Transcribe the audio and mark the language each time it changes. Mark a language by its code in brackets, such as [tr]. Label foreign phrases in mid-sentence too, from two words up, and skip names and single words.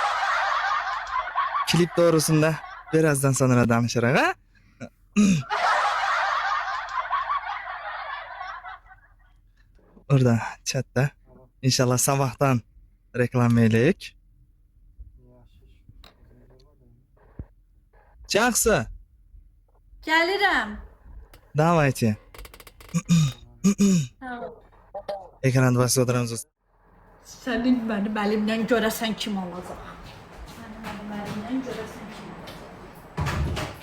[az] Klip doğrusunda birazdan sonra danışırıq ha. Orada chatta. İnşallah sabahtan reklam eləyik. Жақсы. Gəlirəm. Давайте. Tamam. Ekranda basıldırımız. Sənin mənim əlimdən görəsən kim olacaq? Sənin mənim əlimdən görəsən kim olacaq?